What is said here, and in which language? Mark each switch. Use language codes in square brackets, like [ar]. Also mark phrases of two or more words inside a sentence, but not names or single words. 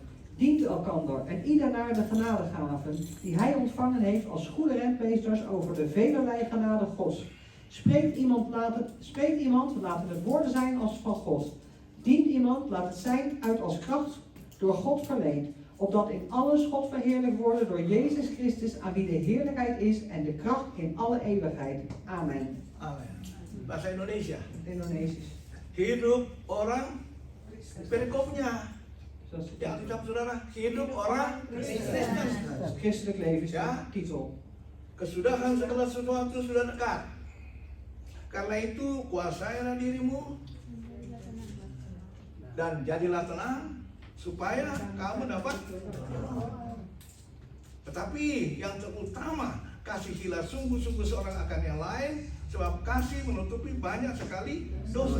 [nl] Dient elkander en ieder naar de genadegaven die hij ontvangen heeft als goede rentmeesters over de velerlei genade Gods. Spreekt iemand, laat het woorden zijn als van God. Dient iemand, laat het zijn uit als kracht door God verleend. Opdat in alles God verheerlijkt worden door Jezus Christus, aan wie de heerlijkheid is en de kracht in alle eeuwigheid. Amen. [id] Amin. Bahasa Indonesia. [nl] Indonesisch. [id] Hidup orang perikopnya. [nl] Zoals [id] Di Alkitab saudara, hidup orang Kristen. [nl] het christelijk leven is de Ja. titel. [id] Kesudahan segala sesuatu sudah dekat. Karena itu kuasailah dirimu dan jadilah tenang supaya kamu dapat. Tetapi yang terutama, kasihilah sungguh-sungguh seorang akan yang lain, sebab kasih menutupi banyak sekali dosa.